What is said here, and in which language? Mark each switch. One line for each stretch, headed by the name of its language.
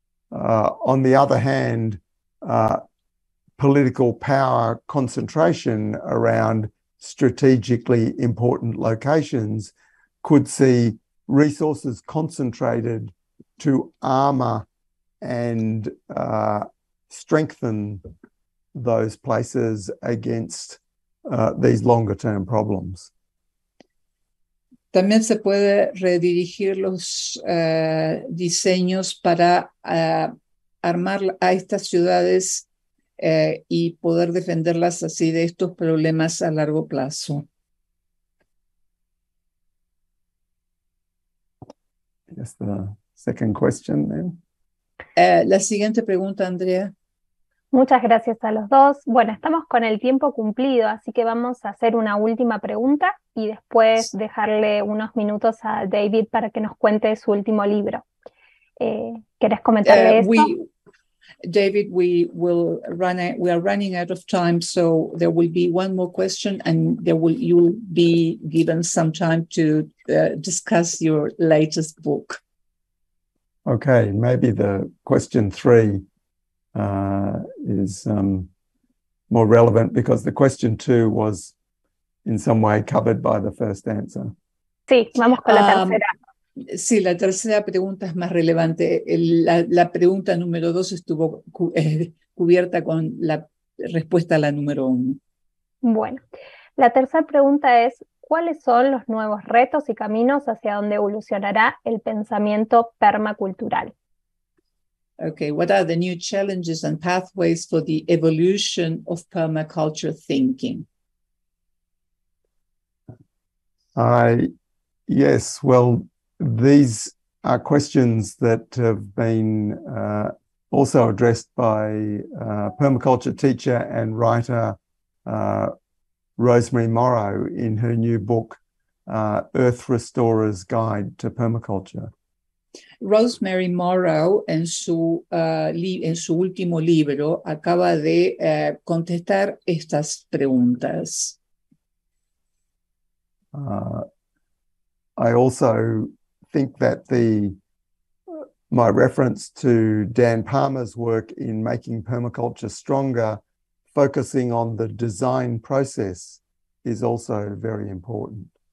English: On the other hand, political power concentration around strategically important locations could see resources concentrated to armor and strengthen those places against these longer-term problems.
Spanish: También se puede redirigir los diseños para armar a estas ciudades y poder defenderlas así de estos problemas a largo plazo.
English: Yes, the second question then.
Spanish: La siguiente pregunta, Andrea. Muchas gracias a los dos. Bueno, estamos con el tiempo cumplido, así que vamos a hacer una última pregunta y después dejarle unos minutos a David para que nos cuente su último libro. ¿Querés comentarle eso?
English: David, we are running out of time, so there will be one more question, and you'll be given some time to discuss your latest book. Okay, maybe the question 3 is more relevant because the question 2 was in some way covered by the first answer.
Spanish: Sí, vamos con la tercera. Sí, la tercera pregunta es más relevante. La pregunta número 2 estuvo cubierta con la respuesta a la número 1. Bueno, la tercera pregunta es, ¿cuáles son los nuevos retos y caminos hacia donde evolucionará el pensamiento permacultural?
English: Okay, what are the new challenges and pathways for the evolution of permaculture thinking? Yes, well, these are questions that have been also addressed by permaculture teacher and writer Rosemary Morrow in her new book, Earth Restorer's Guide to Permaculture.
Spanish: Rosemary Morrow, en su último libro, acaba de contestar estas preguntas.
English: I also think that my reference to Dan Palmer's work in making permaculture stronger, focusing on the design process, is also very important.